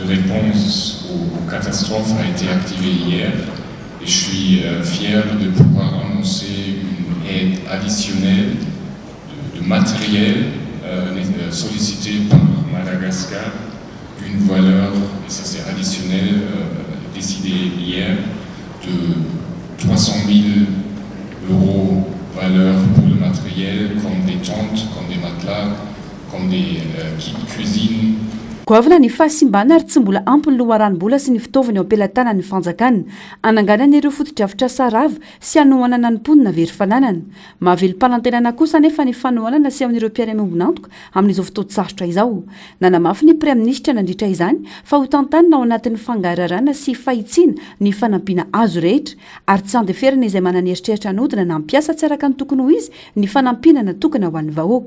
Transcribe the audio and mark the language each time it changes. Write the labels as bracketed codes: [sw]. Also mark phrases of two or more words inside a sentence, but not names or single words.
[fr] réponse aux catastrophes a été activé hier et je suis fier de pouvoir annoncer une aide additionnelle de matériel sollicité par Madagascar d'une valeur, et ça c'est additionnel, décidé hier, de 300 000 € valeur pour le matériel, comme des tentes, comme des matelas, comme des kits cuisine. [mg] Goavana ny fahasimbana ary tsy mbola ampy ny loharanom-bola sy ny fitaovana eo ampelantanany ny fanjakana ananganana ireo fotodrafitra sarava sy hanohanana ny mponina very fananana. Mahavelo-panantenana kosa nefa ny fanohanana sy amin'ireo Pierre Mombinantoka amin'izao fotoan-tsarotra izao. Nanamafy ny Praiministra nandritra izany fa ho tantanina ao anatin'ny fangararana sy fahitsiana ny fanampiana azo rehetra ary tsy andeferana izay manana eritreritra anodina na mampiasa tsy araka ny tokony ho izy ny fanampiana natokana ho an'ny vahoaka.